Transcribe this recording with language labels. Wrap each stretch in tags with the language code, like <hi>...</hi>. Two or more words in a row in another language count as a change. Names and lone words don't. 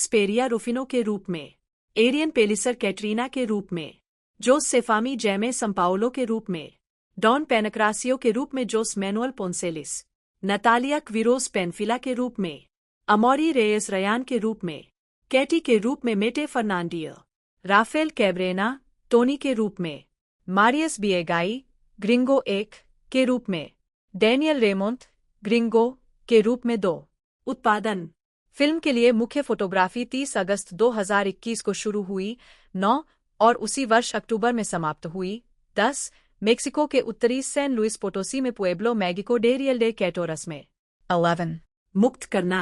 <hi>पेरिया रुफिनो के रूप में, एरियन पेलिसर कैटरीना के रूप में, जोस सेफामी जैमे संपाओलो के रूप में, डॉन पेनक्रासियो के रूप में जोस मैनुअल पोंसेलिस, नतालिया क्विरोस पेनफिला के रूप में, अमोरी रेयस रयान के रूप में, कैटी के रूप में मेटे फर्नांडियो, राफेल कैब्रेना टोनी के रूप में, मारियस बिएगाई ग्रिंगो 1 के रूप में, डैनियल रेमोंट ग्रिंगो के रूप में 2। उत्पादन। फिल्म के लिए मुख्य फोटोग्राफी 30 अगस्त 2021 को शुरू हुई, 9 और उसी वर्ष अक्टूबर में समाप्त हुई। 10 मेक्सिको के उत्तरी सैन लुइस पोटोसी में पुएब्लो मैगिको डे रियल डे कैटोरस में। 11 मुक्त करना।</hi>